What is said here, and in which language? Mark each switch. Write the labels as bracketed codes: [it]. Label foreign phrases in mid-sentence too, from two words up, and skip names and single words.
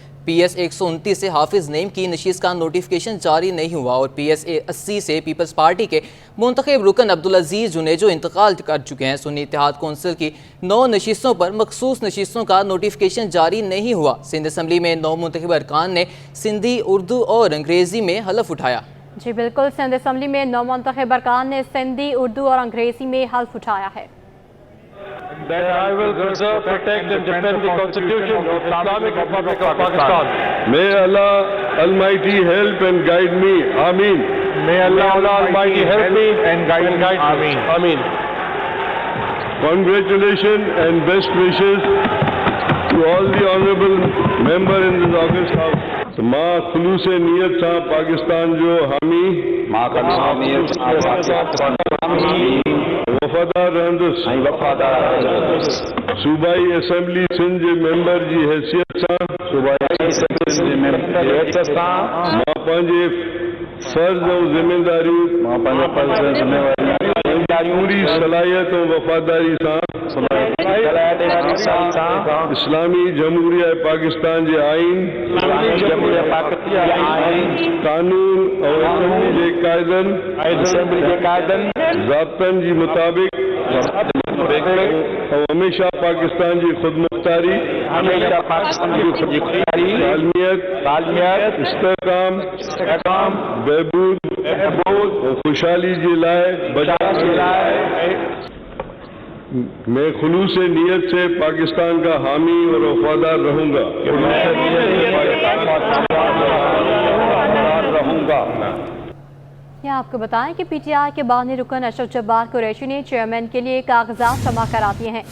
[ur] PS 129 سے حافظ نعیم کی نشیس کا نوٹیفکیشن جاری نہیں ہوا اور PS 80 سے پیپلز پارٹی کے منتخب رکن عبدالعزیز جونیجو انتقال کر چکے ہیں. سنی اتحاد کونسل کی 9 نشیسوں پر مخصوص نشیسوں کا نوٹیفکیشن جاری نہیں ہوا. سندھ اسمبلی میں 9 منتخب ارکان نے سندھی، اردو اور انگریزی میں حلف اٹھایا. جی بالکل، سندھ اسمبلی میں 9 منتخب ارکان نے سندھی، اردو اور انگریزی میں حلف اٹھایا ہے. [en] That I will preserve, protect and defend the Constitution of Islamic Republic of Pakistan. May Allah Almighty help and guide me. Ameen. May Allah Almighty help me and guide me. Ameen. Ameen. Congratulations and best wishes to all the honorable member in this august house. [sd] माँ खुलूस नियत सा पाकिस्तान जो हामी वफादार रहंदुस सूबाई असम्बली सिंध जे मेंबर जी हैसियत सां मां पंहिंजे फर्ज़ ऐं ज़िम्मेदारियूं पूरी सलाहियत ऐं वफ़ादारी सां इस्लामी जमहूरिया पाकिस्तान जे आइन कानून और असेंबली जे क़ाइदनि ज़ाब्तनि जी मुताबिक़ और हमेशा पाकिस्तान जी खुदमुख्तारी तालमियत इस्तेहकाम बहबूद और खुशहाली जे लाइ [ur] میں خلوص نیت سے پاکستان کا حامی اور وفادار رہوں گا. یہاں آپ کو بتائیں کہ PTI کے بانی رکن اشرف جبار قریشی نے چیئرمین کے لیے کاغذات جمع کرا دیے ہیں.